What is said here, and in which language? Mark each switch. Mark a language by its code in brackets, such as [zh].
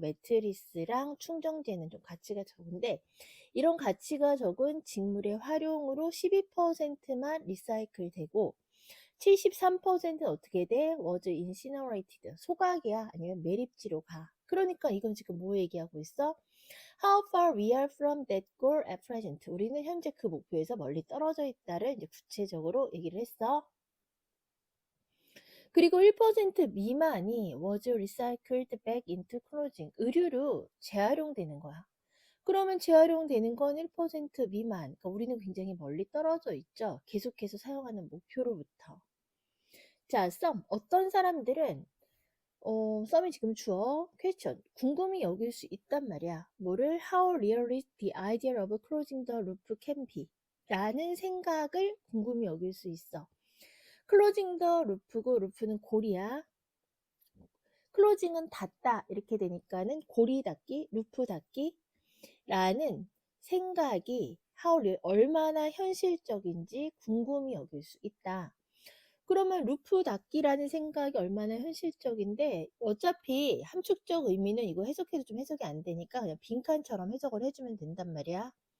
[ko] 매트리스랑 충전재는 좀 가치가 적은데 이런 가치가 적은 직물의 활용으로 12%만 리사이클 되고 73%는 어떻게 돼? [en] was incinerated. [ko] 소각이야. 아니면 매립지로 가. 그러니까 이건 지금 뭐 얘기하고 있어? [en] How far we are from that goal at present. [ko] 우리는 현재 그 목표에서 멀리 떨어져 있다를 이제 구체적으로 얘기를 했어. 그리고 1% 미만이 [en] was recycled back into clothing. [ko] 의류로 재활용되는 거야. 그러면 재활용되는 건 1% 미만. 그러니까 우리는 굉장히 멀리 떨어져 있죠. 계속해서 사용하는 목표로부터. 자, some. 어떤 사람들은 썸이 지금 주어, question. 궁금히 여길 수 있단 말이야. 뭐를? [en] How realistic the idea of closing the loop can be. [ko] 라는 생각을 궁금히 여길 수 있어. [en] closing the loop [ko] 고, loop는 고리야. closing은 닫다. 이렇게 되니까는 고리 닫기, 루프 닫기. 라는 생각이 얼마나 현실적인지 궁금히 여길 수 있다. 그러면 루프 닫기라는 생각이 얼마나 현실적인데 어차피 함축적 의미는 이거 해석해도 좀 해석이 안 되니까 그냥 빈칸처럼 해석을 해주면 된단 말이야.